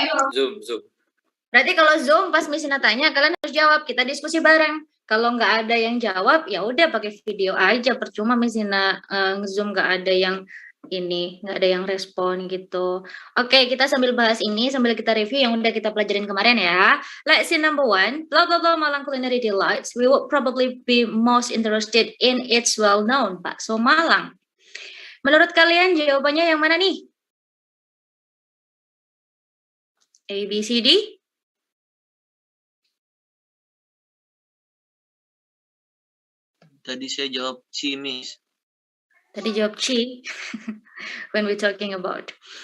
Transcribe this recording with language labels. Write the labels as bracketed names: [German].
[Indonesian] Zoom. Berarti kalau Zoom pas Misina tanya, kalian harus jawab, kita diskusi bareng. Kalau nggak ada yang jawab, ya udah pakai video aja, percuma Misina Zoom nggak ada yang ini, nggak ada yang respon gitu. Oke, kita sambil bahas ini, sambil kita review yang udah kita pelajarin kemarin ya. [English] Let's see number one, blah blah blah Malang Culinary Delights. We would probably be most interested in its well-known bakso Malang. [Indonesian] Menurut kalian jawabannya yang mana nih? A, B, C, D? Tadi saya jawab C, Miss. Tadi jawab C. [English] When we talking about.